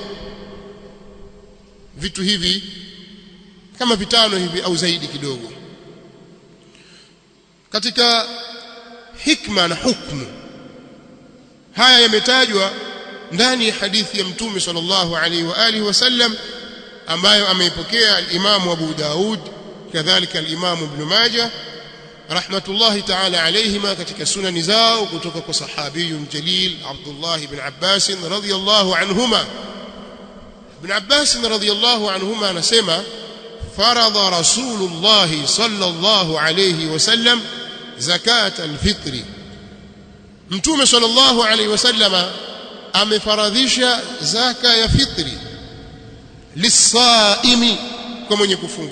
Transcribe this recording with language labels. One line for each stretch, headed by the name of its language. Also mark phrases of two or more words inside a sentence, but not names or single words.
Swahili: Vitu hivi kama vitano hivi au zaidi kidogo. Katika hikma na hukumu, haya yametajwa ndani ya hadithi ya Mtume
Arabic: صلى الله عليه وعلى آله وسلم
Swahili: ambayo ameipokea al-Imam Abu Daud, kadhalika al-Imam Ibn Majah
Arabic: رحمة الله تعالى عليهما
Swahili: katika sunani zao, kutoka kwa
Arabic: صحابي جليل
Swahili: Abdullah ibn Abbas
Arabic: رضي الله عنهما.
Swahili: Ibn Abbas
Arabic: رضي الله عنهما
Swahili: anasema,
Arabic: فرض رسول الله صلى الله عليه وسلم زكاة الفطر,
Swahili: Mtume
Arabic: صلى الله عليه وسلم
Swahili: amefaradhisha zaka ya fitri lisaimi, kwa mwenye kufunga.